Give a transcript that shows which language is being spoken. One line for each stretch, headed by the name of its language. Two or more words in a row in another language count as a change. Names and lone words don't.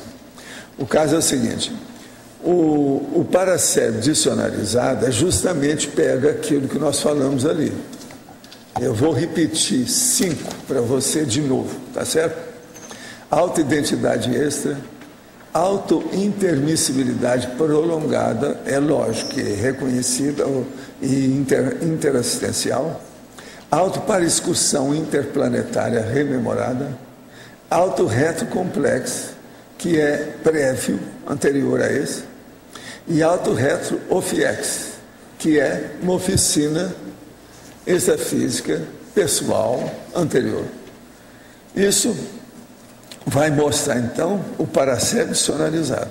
Portuguese: O caso é o seguinte, o paracérebro dicionalizado justamente pega aquilo que nós falamos ali. Eu vou repetir 5 para você de novo, tá certo? Autoidentidade extra, autointermissibilidade prolongada, é lógico que é reconhecida e interassistencial, autoparaexcursão interplanetária rememorada, auto-retrocomplexo, que é prévio, anterior a esse, e auto-retro-ofiex, que é uma oficina extrafísica pessoal anterior. Isso vai mostrar, então, o paracérebro dicionalizado.